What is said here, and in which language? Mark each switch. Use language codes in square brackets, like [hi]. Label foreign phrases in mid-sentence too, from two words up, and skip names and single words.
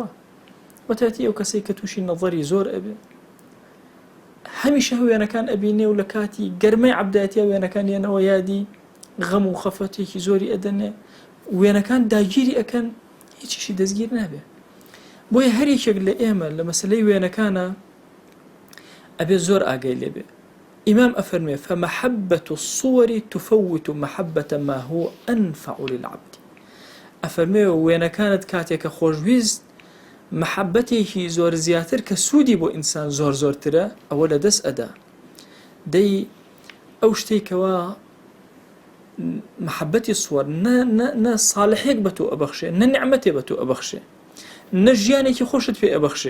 [ckb] وەتاتی ئەو کەسێک کە تووشی نەظەری زۆر ئەبێ هەمیشە وێنەکان ئەبینێ و لە کاتی گەرمەی عەبدایەتیە وێنەکان یانەوە یادی غەم و خەفەتێکی زۆری ئەدەنێ، وێنەکان داگیری ئەکەن، هیچیشی دەستگیر نابێ. بۆیە هەر یەکێک لە ئێمە لە مەسەلەی وێنەکانە ئەبێ زۆر ئاگای لێبێ. [ar] ئیمام ئەفەرمێ فمحبة الصور تفوت محبة ما هو أنفع للعبد. [ckb] ئەفەرمێ وێنەکانت کاتێکە خۆشویست محبەتێکی زۆر زیاتر کە سوودی بۆ ئینسان زۆر زۆرترە ئەوە لە دەست ئەدا. دەی ئەو شتێکەوە محبەتی سووەر نە ساڵحێک بە تۆ ئەبەخشێ، نە نیعمەتێ بە تۆ ئەبەخشێ، نە ژیانێکی خۆشت پێ ئەبەخشێ.